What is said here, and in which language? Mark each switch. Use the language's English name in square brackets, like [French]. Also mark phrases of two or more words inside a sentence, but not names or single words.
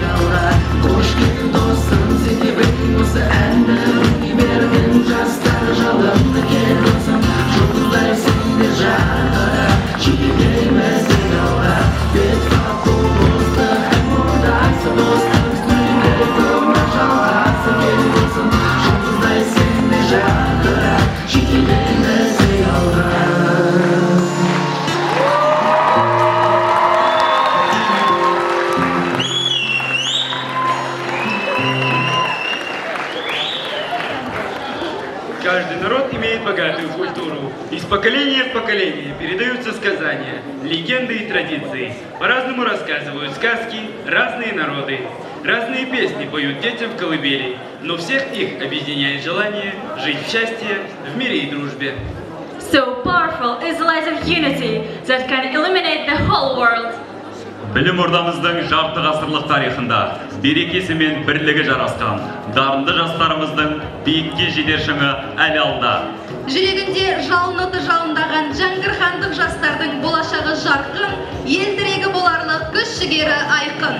[Kazakh] алға қош келдің досым сен де бірге осы әнді универдің жастары жалғанды кел досым жұлдыздай сен де жарқырап жетелейміз тек алға бетпақ бұл достық ән ордасы достық студенттер өмір жалғасы кел досым жұлдыздай сен де жарқырап жетелейміз тек алға [Russian] Каждый народ имеет богатую культуру. Из поколения в поколение передаются сказания, легенды и традиции. По-разному рассказывают сказки разные народы. Разные песни поют детям в колыбели, но всех их объединяет желание жить в счастье, в мире и дружбе. [English] So powerful is the light of unity that can illuminate the whole world. [Kazakh] Білім ордамыздың жарты ғасырлық тарихында берекесі мен бірлігі жарасқан дарынды жастарымыздың биікке жетер шыңы әлі алда. Жүрегінде жалын оты жалындаған жаңғырғандық жастардың болашағы жарқын, ел тірегі боларлық күш жігері айқын.